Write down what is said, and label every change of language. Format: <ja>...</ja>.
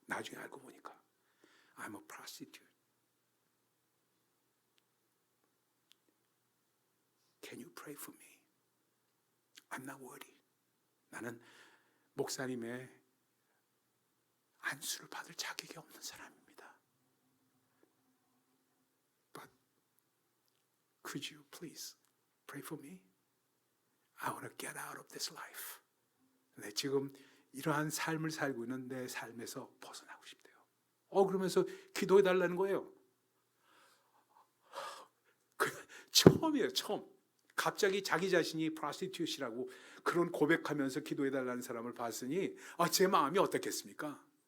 <ko>나중에 알고 보니까</ko> <en>I'm a prostitute. Can you pray for me? I'm not worthy.</en> <ko>나는 목사님의 안수를 받을 자격이 없는 사람입니다.</ko> <en>But could you please pray for me? I want to get out of this life.</en> <ko>네, 지금 이러한 삶을 살고 있는 내 삶에서 벗어나고 싶대요. 그러면서 기도해 달라는 거예요. 처음이에요, 처음. 갑자기 자기 자신이 프로스티튜트라고 그런 고백하면서 기도해 달라는 사람을 봤으니 제 마음이 어떻겠습니까?</ko>